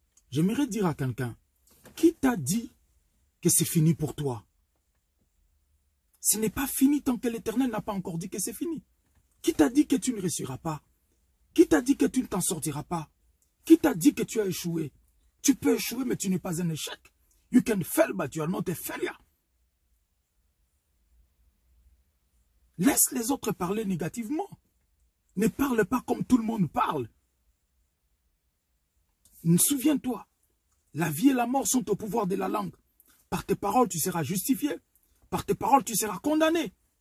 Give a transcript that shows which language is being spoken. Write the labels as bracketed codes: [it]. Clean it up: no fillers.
[fr] J'aimerais dire à quelqu'un, qui t'a dit que c'est fini pour toi? Ce n'est pas fini tant que l'Éternel n'a pas encore dit que c'est fini. Qui t'a dit que tu ne réussiras pas? Qui t'a dit que tu ne t'en sortiras pas? Qui t'a dit que tu as échoué? Tu peux échouer, mais tu n'es pas un échec. [en] You can fail, but you are not a failure. [fr] Laisse les autres parler négativement. Ne parle pas comme tout le monde parle. Souviens-toi, la vie et la mort sont au pouvoir de la langue. Par tes paroles, tu seras justifié. Par tes paroles, tu seras condamné.